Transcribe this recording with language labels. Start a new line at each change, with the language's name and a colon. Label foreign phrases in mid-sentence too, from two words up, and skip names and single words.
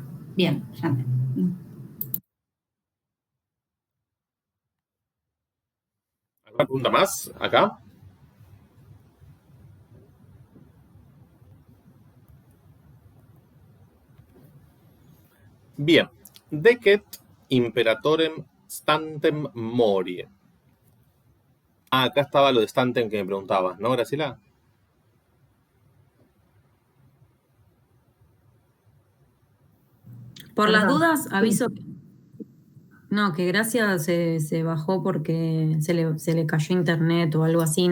Spanish: Bien, ya entendí. ¿Alguna pregunta más acá? Bien.
Latin: Decet imperatorem stantem mori.
Spanish: Acá estaba lo de stantem que me preguntabas, ¿no, Graciela? Por las dudas, aviso. No, que Gracia se bajó porque se le cayó internet o algo así.